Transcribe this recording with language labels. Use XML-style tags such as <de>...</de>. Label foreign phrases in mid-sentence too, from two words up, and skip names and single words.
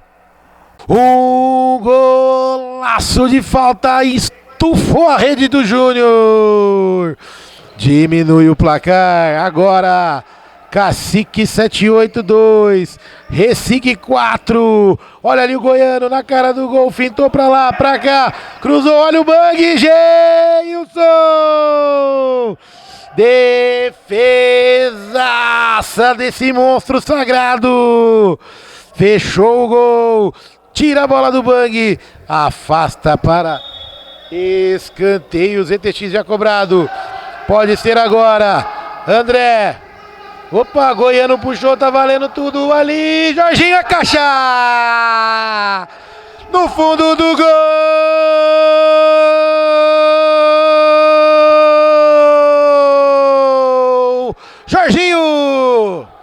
<pt>Um golaço de falta, estufou a rede do Júnior. Diminui o placar. Agora, Cacique 782, Recife 4. Olha ali o goiano na cara do gol. Fintou pra lá, pra cá. Cruzou, olha o Bang. Geilson! Defesaça desse monstro sagrado. Fechou o gol. Tira a bola do Bang, afasta para escanteio, ZTX já cobrado, pode ser agora, André, opa, goiano puxou, tá valendo tudo ali, Jorginho, a caixa, no fundo do gol, Jorginho!</pt>